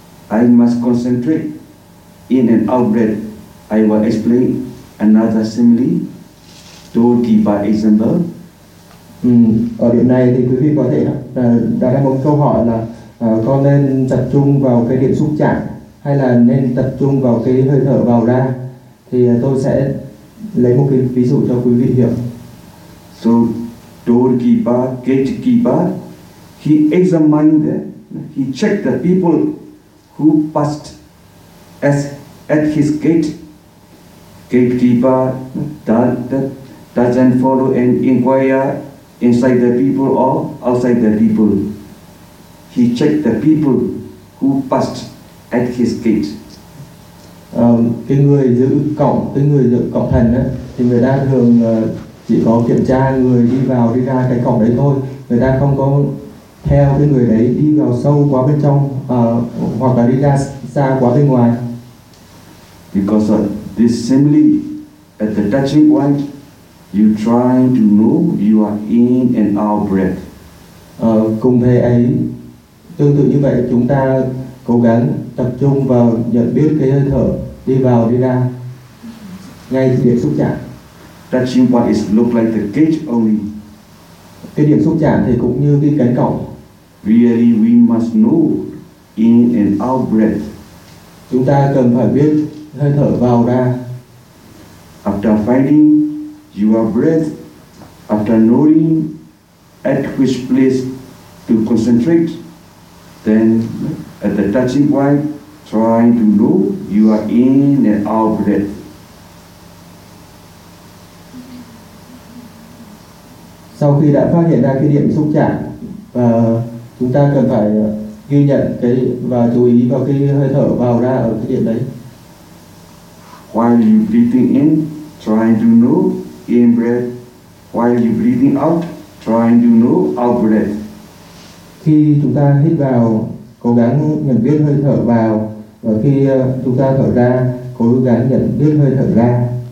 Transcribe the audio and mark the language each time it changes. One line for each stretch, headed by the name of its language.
English: I must concentrate in an outbreath. I will explain another simile. Do give by example.
Vietnamese: Ở điểm này thì quý vị có thể đặt ra một câu hỏi là có nên tập trung vào cái điểm xúc chạm hay là nên tập trung vào cái hơi thở vào ra, thì tôi sẽ lấy một cái ví dụ cho quý vị hiểu.
English: So doorkeeper, gatekeeper, he examined them, he checked the people who passed at his gate. Gatekeeper doesn't follow and inquire inside the people or outside the people. He checked the people who passed at his gate.
Vietnamese: Cái người giữ cổng thành á, thì người ta thường chỉ có kiểm tra người đi vào đi ra cái cổng đấy thôi. Người ta không có theo cái người đấy đi vào sâu quá bên trong hoặc là đi ra xa quá bên ngoài.
English: Because of this simile at the touching point, you try to know you are in and out breath.
Vietnamese: Cùng thế ấy, tương tự như vậy, chúng ta cố gắng tập trung vào nhận biết cái hơi thở đi vào đi ra ngay điểm xúc chạm.
English: Touching point is look like the gate only.
Vietnamese: Cái điểm xúc chạm thì cũng như cái cánh cổng.
English: Really, we must know in and out breath.
Vietnamese: Chúng ta cần phải biết hơi thở vào ra.
English: After finding your breath, after knowing at which place to concentrate, then at the touching point, trying to know you are in and out breath.
Vietnamese: sau khi đã phát hiện ra cái điểm xúc chạm, và chúng ta cần phải ghi nhận cái và chú ý vào cái hơi thở vào ra ở cái điểm đấy.
English: While you breathing in, trying to know in breath. While you breathing out, trying to know out breath.
Vietnamese: Khi chúng ta hít vào, cố gắng nhận biết hơi thở vào, và khi chúng ta thở ra, cố gắng nhận biết hơi thở ra.